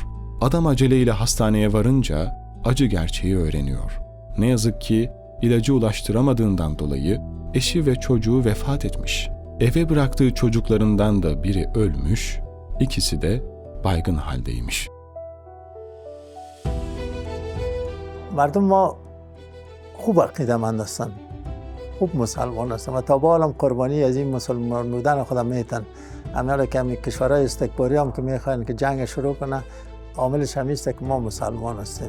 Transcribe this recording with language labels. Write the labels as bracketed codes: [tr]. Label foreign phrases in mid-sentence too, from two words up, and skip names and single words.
[tr] Adam aceleyle hastaneye varınca acı gerçeği öğreniyor. Ne yazık ki ilacı ulaştıramadığından dolayı eşi ve çocuğu vefat etmiş. Eve bıraktığı çocuklarından da biri ölmüş, ikisi de baygın haldeymiş. [fa] مردم ما خوب عقیده‌مند هستند، خوب مسلمان هستند و تا به حالم قربانی از این مسلمان بودن خودم میتن. همه که همین کشورهای استکباری هم که میخواین که جنگ شروع کنه، عاملش همیست که ما مسلمان هستیم.